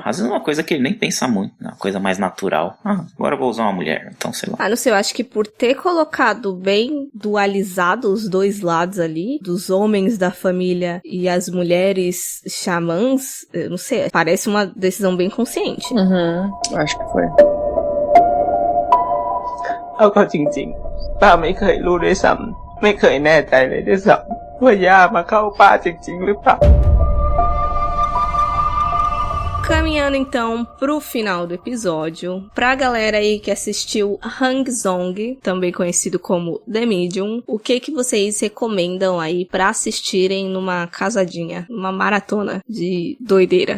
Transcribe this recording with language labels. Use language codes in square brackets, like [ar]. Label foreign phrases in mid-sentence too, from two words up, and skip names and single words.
[pt] Às vezes é uma coisa que ele nem pensa muito, é uma coisa mais natural. Agora eu vou usar uma mulher, então sei lá. Não sei, eu acho que por ter colocado bem dualizado os dois lados ali, dos homens da família e as mulheres xamãs, eu não sei, parece uma decisão bem consciente. Acho que foi. [th] เอาเข้าจริงๆป้าไม่เคยรู้ด้วยซ้ำไม่เคยแน่ใจเลยด้วยซ้ำว่าย่ามาเข้าป้าจริงๆหรือเปล่า [pt] Caminhando então pro final do episódio, pra galera aí que assistiu Hang Song, também conhecido como The Medium, o que vocês recomendam aí pra assistirem numa casadinha, numa maratona de doideira?